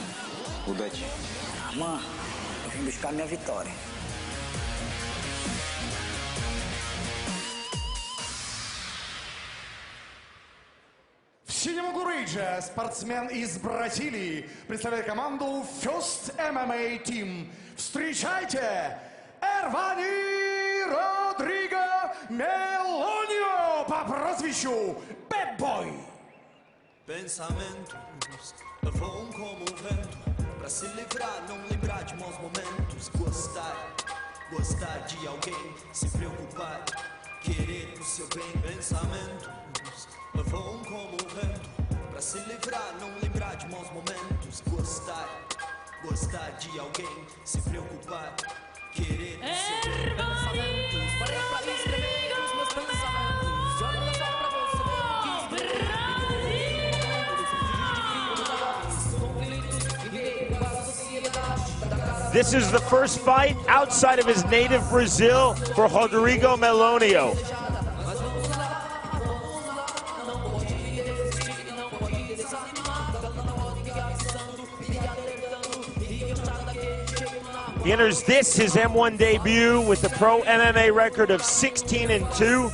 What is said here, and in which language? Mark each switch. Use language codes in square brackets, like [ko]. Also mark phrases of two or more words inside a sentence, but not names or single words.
[ru] Удачи. [pt] Arman, eu vim buscar minha vitória. [ru] В синем гуридже спортсмен из Бразилии представляет команду First MMA Team. Встречайте, Родриго Мелонио по прозвищу Bad Boy. [pt] Pensamentos voam como um vento, pra se livrar, não lembrar de maus momentos. Gostar de alguém, se preocupar, querer o seu bem. Pensamentos voam como um vento, pra se livrar, não lembrar de maus momentos. Gostar de alguém, se preocupar, querer o seu bem. Pensamentos, parei pra escrever os meus pensamentos. Olha só pra você ver que [en] This is the first fight outside of his native Brazil for Rodrigo Melonio. He enters this, his M-1 debut, with a pro MMA record of 16-2.